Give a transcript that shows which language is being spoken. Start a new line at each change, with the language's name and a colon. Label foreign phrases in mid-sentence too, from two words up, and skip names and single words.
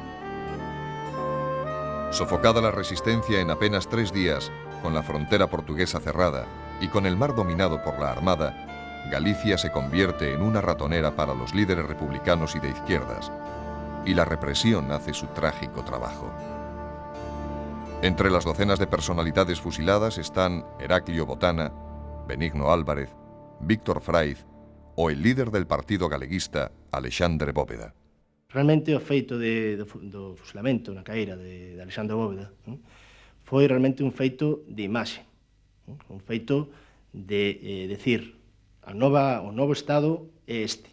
Spanish: Sofocada la resistencia en apenas 3 días, con la frontera portuguesa cerrada y con el mar dominado por la Armada, Galicia se convierte en una ratonera para los líderes republicanos y de izquierdas, y la represión hace su trágico trabajo. Entre las docenas de personalidades fusiladas están Heraclio Botana, Benigno Álvarez, Víctor Fraiz o el líder del partido galeguista, Alexandre Bóveda.
Galician: Realmente o feito do fusilamento na caíra de Alexandre Bóveda foi realmente un feito de imaxe, un feito de decir o novo Estado é este.